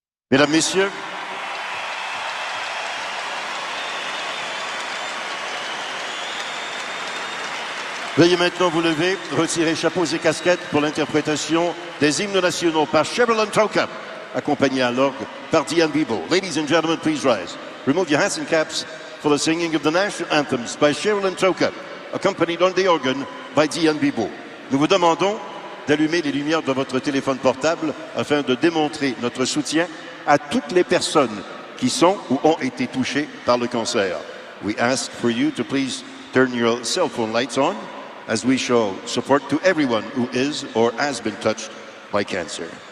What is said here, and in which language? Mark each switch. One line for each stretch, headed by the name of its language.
French: Mesdames, Messieurs, veuillez maintenant vous lever, retirer chapeaux et casquettes pour l'interprétation des hymnes nationaux par Chevrolet Troca, accompagné à l'orgue par Diane Bibo.
English: Ladies and gentlemen, please rise. Remove your hats and caps for the singing of the national anthems by Chevrolet Troca, accompanied on the organ by Diane Bibo.
French: Nous vous demandons d'allumer les lumières de votre téléphone portable afin de démontrer notre soutien à toutes les personnes qui sont ou ont été touchées par le cancer.
English: We ask for you to please turn your cell phone lights on as we show support to everyone who is or has been touched by cancer.